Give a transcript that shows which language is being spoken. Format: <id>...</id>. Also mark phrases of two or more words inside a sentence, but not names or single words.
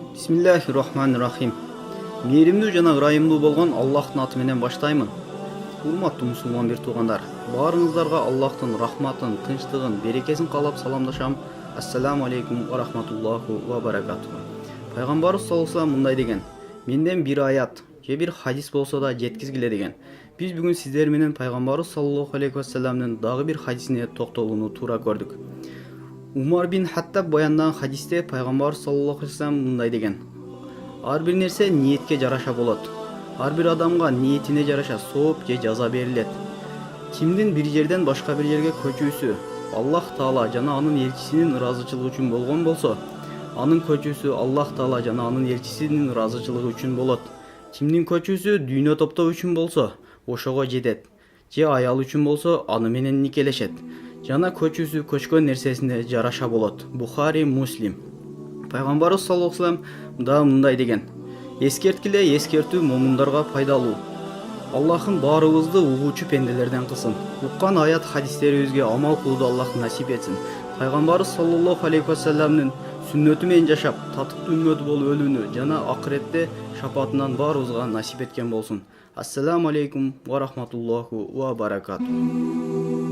<ar>بسم الله الرحمن الرحيم.</ar> <ky>Мейримдүү жана ырайымдуу болгон Аллахтын аты менен баштаймын. Урматтуу мусулман бир туугандар, баарыңыздарга Аллахтын рахматын, тынчтыгын, берекесин каалап саламдашам.</ky> <ar>السلام عليكم ورحمة الله وبركاته.</ar> <ky>Пайгамбарыбыз</ky> <ar>صلى الله عليه وسلم</ar> <ky>мындай деген: "Менден бир аят же бир хадис болсо да жеткизгиле" деген. Биз бүгүн сиздер менен Пайгамбарыбыз</ky> <ar>صلى الله عليه وسلم</ar> <ky>дагы бир хадисине токтолууну туура көрдүк. Умар бин Хаттаб баяндаган хадисте Пайгамбар</ky> <ar>صلى الله عليه وسلم</ar> <ky>мындай деген: Ар бир нерсе ниетке жараша болот. Ар бир адамга ниетине жараша сооп же жаза берилет. Кимдин бир жерден башка бир жерге көчүүсү Аллах Таала жана анын элчисинин ыраазычылыгы үчүн болгон болсо, анын көчүүсү Аллах Таала жана анын элчисинин ыраазычылыгы үчүн болот. Кимдин көчүүсү дүйнө топтоо үчүн болсо, ошого жетет. Же аял үчүн болсо, аны менен никелешет. Жана көчүүсү көчкөн нерсесине жараша болот. Бухари, Муслим. Пайгамбарыбыз</ky> <ar>صلى الله عليه وسلم</ar> <ky>да мындай деген: эскерткиле, эскертүү момундарга пайдалуу. Аллахым баарыбызды угуучу пенделерден кылсын. Уккан аят хадистерибизге амал кылууду Аллах насип этсин. Пайгамбарыбыз</ky> <ar>صلى الله عليه وسلم</ar> <ky>сүннөтү менен жашап, татыктуу үммөт болуп өлүүнү жана акыретте шапаатынан баарыбызга насип эткен болсун.</ky> <ar>السلام عليكم ورحمة الله وبركاته.</ar>